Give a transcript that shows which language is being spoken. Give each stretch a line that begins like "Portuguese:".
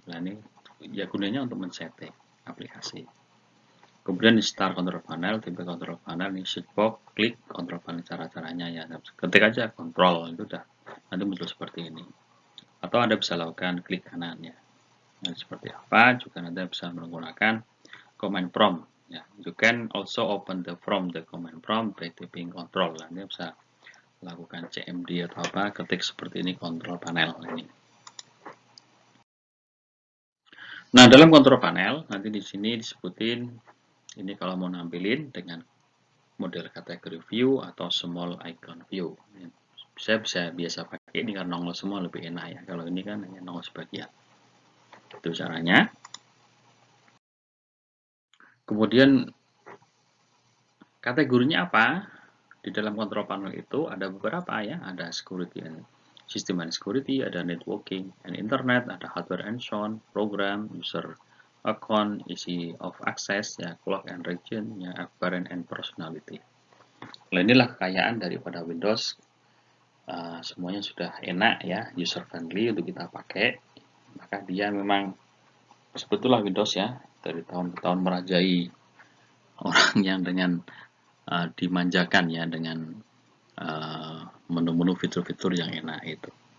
Indonesian: Nah ini ya gunanya untuk men-setting aplikasi. Kemudian di start control panel, tipe control panel, ini search box, klik control panel, cara-caranya ya. Ketik aja control, itu udah nanti muncul seperti ini. Atau Anda bisa lakukan klik kanan ya. Nah, seperti apa? Juga Anda bisa menggunakan command prompt. Ya,
English: you can also open the command prompt by typing control.
Indonesian: Anda bisa lakukan CMD atau apa, ketik seperti ini control panel ini. Nah, dalam control panel nanti di sini disebutin ini kalau mau nampilin dengan model kategori view atau small icon view. Saya biasa pakai ini karena nongol semua lebih enak ya. Kalau ini kan hanya nongol sebagian. Itu caranya. Kemudian kategorinya apa? Di dalam control panel itu ada beberapa ya. Ada security and system and security, ada networking and internet, ada hardware and sound, program, user account, easy of access, ya, clock and region, ya, apparent and personality. Nah, inilah kekayaan daripada Windows. Semuanya sudah enak ya, user friendly untuk kita pakai. Maka dia memang sebetulnya Windows ya dari tahun ke tahun merajai orang yang dengan dimanjakan ya dengan menu-menu fitur-fitur yang enak itu.